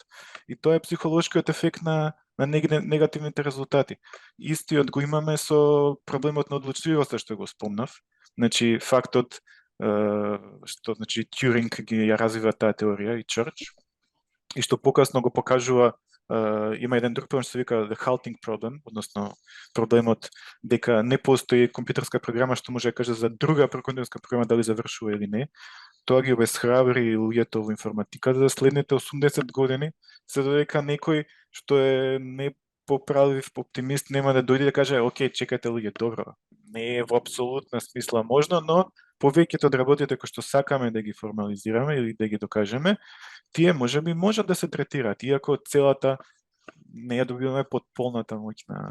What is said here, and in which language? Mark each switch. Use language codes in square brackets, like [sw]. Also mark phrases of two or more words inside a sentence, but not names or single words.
[mk] И тоа е психолошкиот ефект на негативните резултати. Истиот го имаме со проблемот на одлучливоста што го спомнав. Значи, фактот што, значи, Тјуринг ги ја развива таа теорија и Чрч, и што покасно го покажува, има еден друг проблем што се вика [en] the halting problem, [mk] односно проблемот дека не постои компјутерска програма што може да каже за друга компјутерска програма дали завршува или не. Тоа ги обесхрабри луѓето во информатиката за следните 80 години, се додека некој што е непоправлив оптимист нема да дојде да каже, окей, чекате луѓе, добро, не е во апсолутна смисла можно, но повеќето од работите кои што сакаме да ги формализираме или да ги докажеме, тие можеби можат да се третираат, иако целата не ја добиваме под полната моќ на...